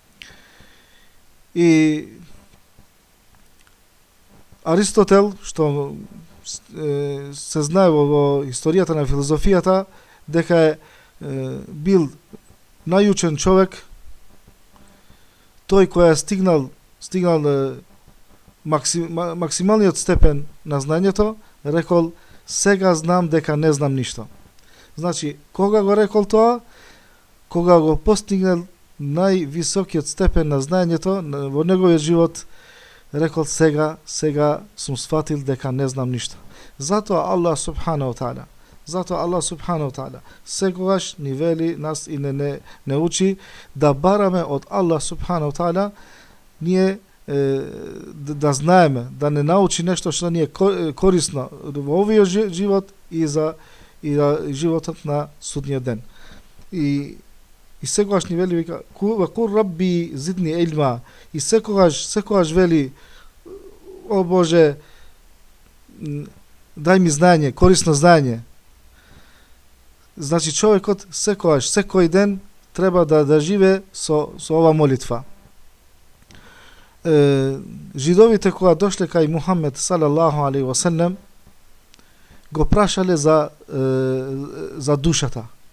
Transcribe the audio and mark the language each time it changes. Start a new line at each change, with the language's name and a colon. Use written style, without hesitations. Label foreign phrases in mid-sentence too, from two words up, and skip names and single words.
Macedonian: И Аристотел, што се знае во историјата на филозофијата, дека бил најучен човек, тој кој е стигнал максималниот степен на знаењето, рекол: "Сега знам дека не знам ништо." Значи, кога го рекол тоа? Кога го постигнал највисокиот степен на знаењето во неговиот живот, рекол: сега сум сфатил дека не знам ништо. Затоа
Arabic: الله سبحانه وتعالى
Macedonian: секогаш ни вели нас и не учи да бараме од
Arabic: الله سبحانه وتعالى
Macedonian: ние да знаеме, да не научи нешто што ни е корисно во овој живот и за животот на судниот ден. И секогаш ни вели вика:
Arabic: "قل رب زدني علما."
Macedonian: И секогаш вели: "О Боже, дај ми знаење, корисно знаење." Значи човекот секој ден треба да живее со ова молитва. Жидовите кога дошле кај Мухамед
Arabic: صلى الله عليه وسلم,
Macedonian: го прашале за душата.